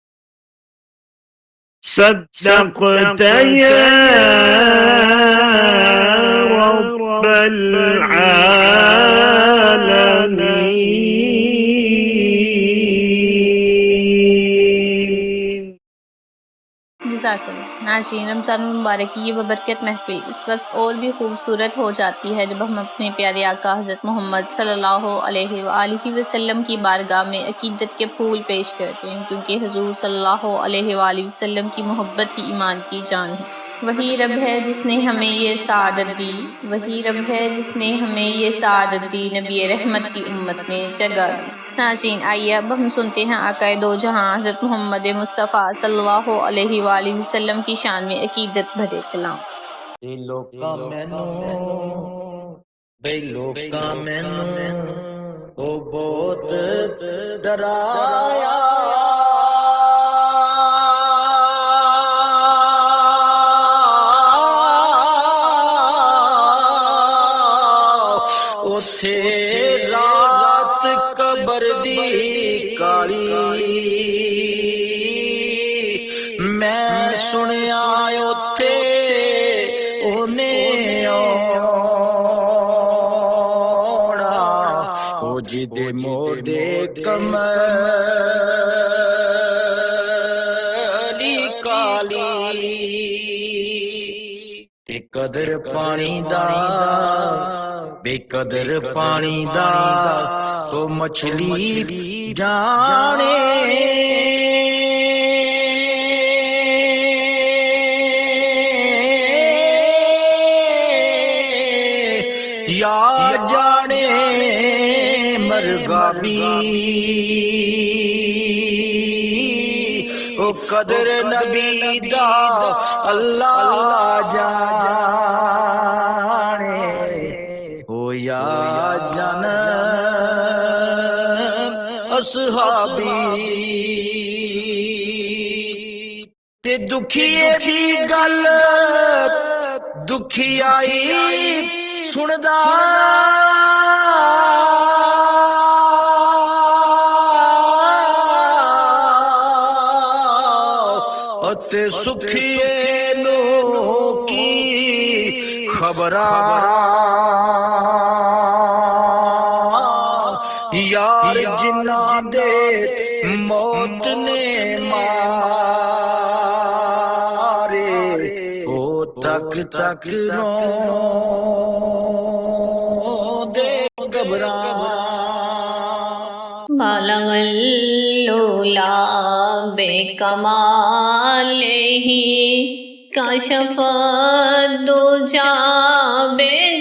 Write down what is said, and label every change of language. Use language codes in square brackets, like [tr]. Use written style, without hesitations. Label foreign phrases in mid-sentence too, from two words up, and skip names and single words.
[ar] صدقت يا رب العالمين. جزاک اللہ۔ [ur] ناظرین، رمضان المبارک کی یہ ببرکت محفل اس وقت اور بھی خوبصورت ہو جاتی ہے جب ہم اپنے پیارے آقا حضرت محمد [ar] صلی اللہ علیہ وآلہ وسلم [ur] کی بارگاہ میں عقیدت کے پھول پیش کرتے ہیں، کیونکہ حضور [ar] صلی اللہ علیہ وآلہ وسلم [ur] کی محبت ہی ایمان کی جان ہے۔ وہی رب ہے جس نے ہمیں یہ سعادت دی، وہی رب ہے جس نے ہمیں یہ سعادت دی، نبی رحمت کی امت میں جگہ دی۔ ناظرین، آئیے اب ہم سنتے ہیں آقا دو جہاں حضرت محمد مصطفیٰ [ar] صلی اللہ علیہ وآلہ وسلم [ur] کی شان میں عقیدت بھرے کلام۔ [pa] لوکاں مینوں بے لوکاں مینوں او بہت ڈرایا، اوتھے رات قبر دی کالی، میں سنیا اوتھے اونے آونا، او جدے موڈے کملی کالی، تے قدر پانی دا بے قدر پانی دا او مچھلی جانے، یا جانے مرغابی، او قدر نبی دا اللہ جانے، او یا جان اصحابی، تے دکھیے دی گل دکھیائی سندا، تے سکھیے نو کی خبراں، یار جنہاں دے موت نے مارے، او تک تک رو دے گھبراں۔ [ar] بالغ اللولا بے کمالہ کشف الدجا بے